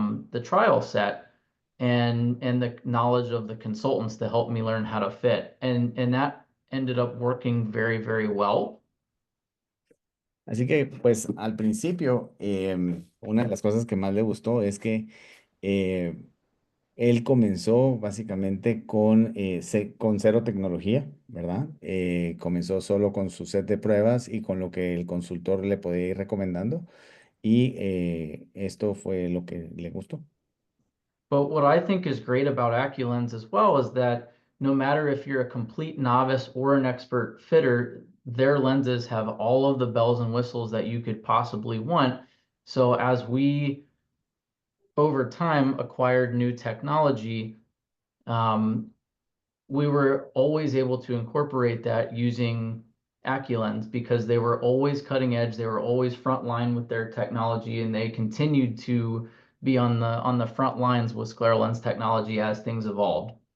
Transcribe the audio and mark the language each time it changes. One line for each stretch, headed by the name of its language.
English: the trial set and the knowledge of the consultants to help me learn how to fit. And that ended up working very, very well.
Spanish: Así que, pues, al principio, una de las cosas que más le gustó es que eh, él comenzó básicamente con cero tecnología, ¿verdad? Comenzó solo con su set de pruebas y con lo que el consultor le podía ir recomendando. Y esto fue lo que le gustó.
English: But what I think is great about AccuLens as well is that no matter if you're a complete novice or an expert fitter, their lenses have all of the bells and whistles that you could possibly want. So as we, over time, acquired new technology, we were always able to incorporate that using AccuLens because they were always cutting edge, they were always frontline with their technology, and they continued to be on the front lines with scleral lens technology as things evolved.